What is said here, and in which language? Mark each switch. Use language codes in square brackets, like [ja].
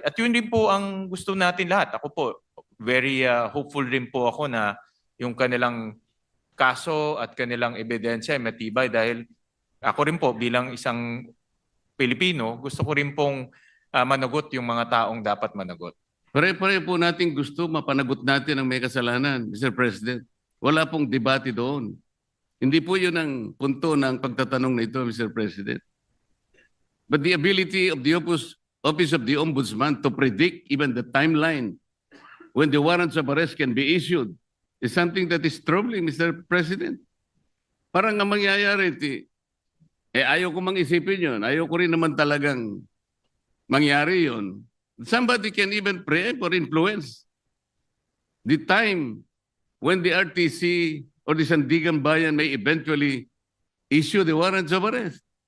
[tl] At yun din po ang gusto natin lahat. Ako po, [en] very hopeful [tl] rin po ako na yung kanilang kaso at kanilang ebidensya ay matibay dahil ako rin po bilang isang Pilipino, gusto ko rin pong managot yung mga taong dapat managot. Pare-pare po natin gusto mapanagot natin ang may kasalanan, Mr. President. Wala pong debate doon. Hindi po yun ang punto ng pagtatanong na ito, Mr. [en] President. But the ability of the Office of the Ombudsman to predict even the timeline when the warrants of arrest can be issued is something that is troubling, Mr. President. [tl] Parang ang mangyayari, ayaw ko mang isipin yun. Ayaw ko rin naman talagang mangyari yun. [en] Somebody can even preempt or influence the time when the RTC or the Sandigan Bayan may eventually issue the warrants of arrest.